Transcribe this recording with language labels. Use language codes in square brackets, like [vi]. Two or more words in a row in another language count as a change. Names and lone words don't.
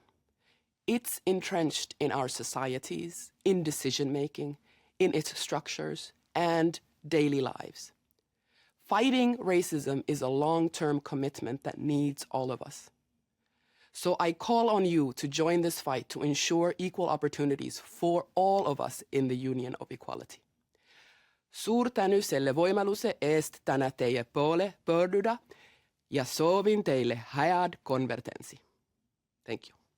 [en] It's entrenched in our societies, in decision-making, in its structures, and daily lives. Fighting racism is a long-term commitment that needs all of us. So I call on you to join this fight to ensure equal opportunities for all of us in the Union of Equality. [et] Suur tänu selle võimaluse eest täna teie poole pöörduda ja soovin teile head konverentsi. [en] Thank you.